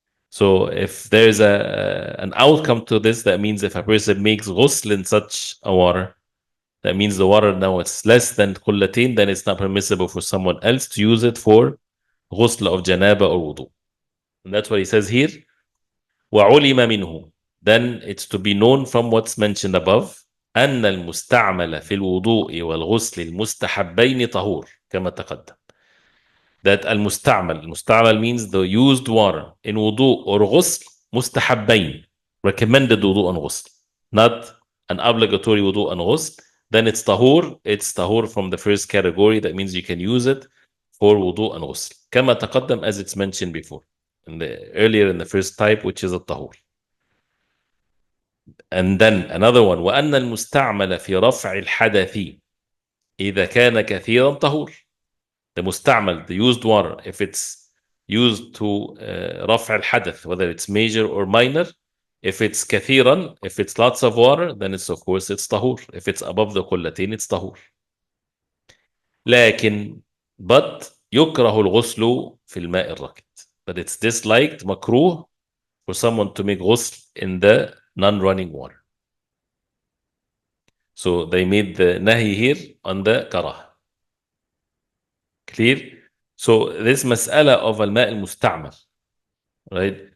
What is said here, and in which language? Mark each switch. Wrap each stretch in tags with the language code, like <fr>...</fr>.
<en>So if there's an outcome to this, that means if a person makes ghusl in such a water, that means the water now it's less than qullatin, then it's not permissible for someone else to use it for ghusl of janaba or wudu. And that's what he says here.</en> <ar>وَعُلِمَ مِنْهُ.</ar> <en>Then it's to be known from what's mentioned above.</en> <ar>أن المستعمل في الوضوء والغسل المستحبين طهور كما تقدم.</ar> <en>That المستعمل means the used water in wudu or ghusl mustahabbain, recommended wudu and ghusl, not an obligatory wudu and ghusl. Then it's tahur from the first category. That means you can use it for wudu and ghusl كما تقدم, as it's mentioned before earlier in the first type, which is الطهور.</en> <ar>And then another one: وأن المستعمل في رفع الحدث إذا كان كثيرا طهور.</ar> <en>The musta'mal, the used water, if it's used to رفع الحدث, whether it's major or minor, if it's كثيرا, if it's lots of water, then it's of course it's طهور. If it's above the قلتين, it's طهور.</en> <ar>لكن but يكره الغسل في الماء الراكد.</ar> <en>But it's disliked, makruh, for someone to make ghusl in the non-running water. So they made the nahi here on the karah. Clear? So this mas'ala of al-ma' al-musta'mal, right?</en>